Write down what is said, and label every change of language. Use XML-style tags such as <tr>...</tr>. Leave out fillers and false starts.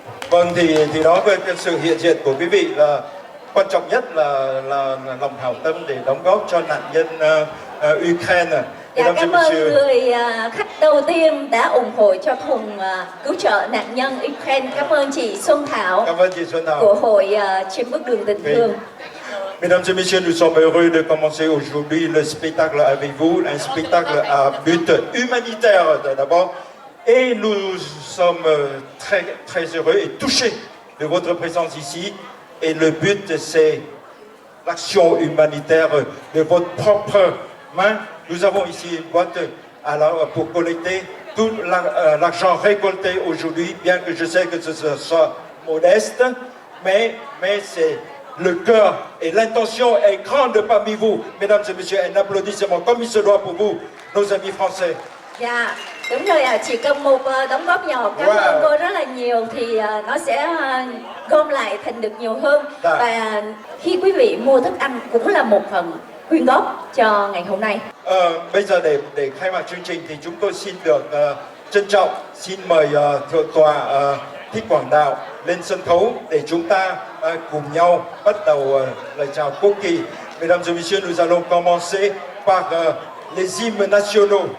<vi>Vâng, thì đó cái sự hiện diện của quý vị là quan trọng nhất là lòng hảo tâm để đóng góp cho nạn nhân Ukraine. Dạ, cảm ơn người khách đầu tiên đã ủng hộ cho thùng cứu trợ nạn nhân Ukraine. Cảm ơn chị Xuân Thảo, của Hội trên bước đường tình thương.</vi> <fr>Mesdames et messieurs, nous sommes heureux de commencer aujourd'hui le spectacle avec vous, un spectacle à but humanitaire d'abord. Et nous sommes très heureux et touchés de votre présence ici. Et le but, c'est l'action humanitaire de votre propre main. Nous avons ici une boîte pour collecter tout l'argent récolté aujourd'hui, bien que je sais que ce soit modeste, mais c'est le cœur et l'intention est grande parmi vous. Mesdames et messieurs, un applaudissement comme il se doit pour vous, nos amis français.</fr> <vi>Dạ, Đúng rồi ạ, chỉ cần một đóng góp nhỏ, cảm ơn cô rất là nhiều thì nó sẽ gom lại thành được nhiều hơn. Dạ. Và khi quý vị mua thức ăn cũng là một phần quyên góp cho ngày hôm nay. Bây giờ để khai mạc chương trình thì chúng tôi xin được trân trọng xin mời Thượng tọa Thích Quảng Đạo lên sân khấu để chúng ta cùng nhau bắt đầu lời chào quốc kỳ.</vi> <fr>Mesdames et messieurs, nous allons commencer par les hymnes nationaux.</fr>